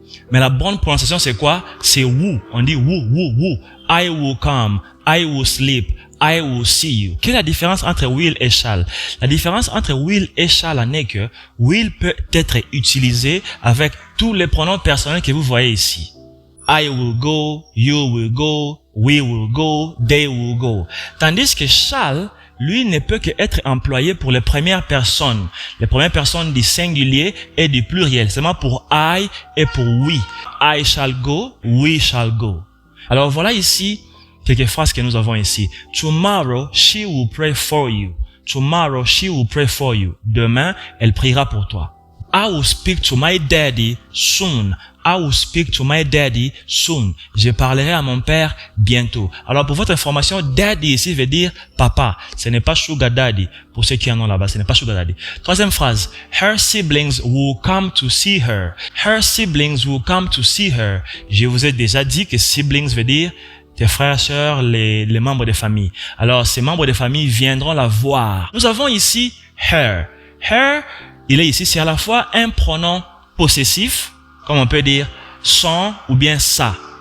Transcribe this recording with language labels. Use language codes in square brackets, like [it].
[fr] Mais la bonne prononciation, c'est quoi? C'est woo. On dit woo. [en] I will come. I will sleep. I will see you. [fr] Quelle est la différence entre will et shall? La différence entre will et shall en est que will peut être utilisé avec tous les pronoms personnels que vous voyez ici. [en] I will go, you will go, we will go, they will go. [fr] Tandis que shall, lui, ne peut qu'être employé pour les premières personnes. Les premières personnes du singulier et du pluriel. Seulement pour I et pour we. [en] I shall go, we shall go. [fr] Alors voilà ici quelques phrases que nous avons ici. [en] Tomorrow, she will pray for you. Tomorrow, she will pray for you. [fr] Demain, elle priera pour toi. [en] I will speak to my daddy soon. I will speak to my daddy soon. [fr] Je parlerai à mon père bientôt. Alors, pour votre information, daddy ici veut dire papa. Ce n'est pas sugar daddy. Pour ceux qui en ont là-bas, ce n'est pas sugar daddy. Troisième phrase. [en] Her siblings will come to see her. Her siblings will come to see her. [fr] Je vous ai déjà dit que siblings veut dire tes frères, sœurs, les membres de famille. Alors, ces membres de famille viendront la voir. Nous avons ici her. Her, il est ici, c'est à la fois un pronom possessif, comme on peut dire son ou bien ça.